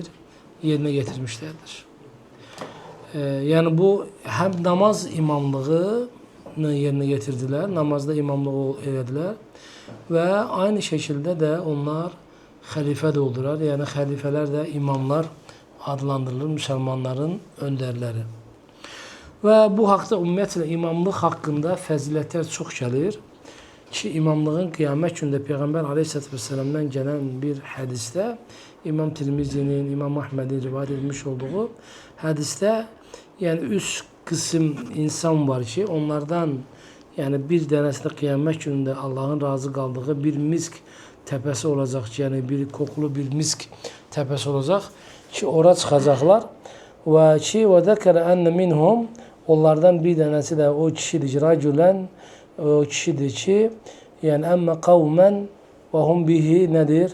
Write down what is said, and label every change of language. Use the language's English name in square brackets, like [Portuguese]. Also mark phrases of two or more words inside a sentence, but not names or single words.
[Turkish] Yerine getirmişlerdir. Yani bu hem namaz imamlığını yerine getirdiler, namazda imamlığı elediler ve aynı şekilde de onlar halife de oldular. Yani halifeler de imamlar adlandırılır, Müslümanların önderleri. Ve bu hakta [Azerbaijani] ümumiyyətlə imamlıq hakkında fəzilətlər çox gəlir [Turkish] ki, imamlığın kıyamet günündə Peyğəmbər Aleyhisselatü Vesselam'dan gelen bir hadiste İmam Tirmizi'nin, İmam Ahmed'in rivayet edilmiş olduğu hadiste yani üç kısım insan var ki onlardan yani bir tanesinde kıyamet günündə Allah'ın razı kaldığı bir misk tepesi olacak ki yani bir kokulu bir misk tepesi olacak ki oraya çıkacaklar ve ki [Arabic] وذكر أن منهم [Turkish] onlardan bir tanesi de o kişidir racülen o kişidir ki yani [Arabic] أمّ قومًا وهم به [Turkish] nedir?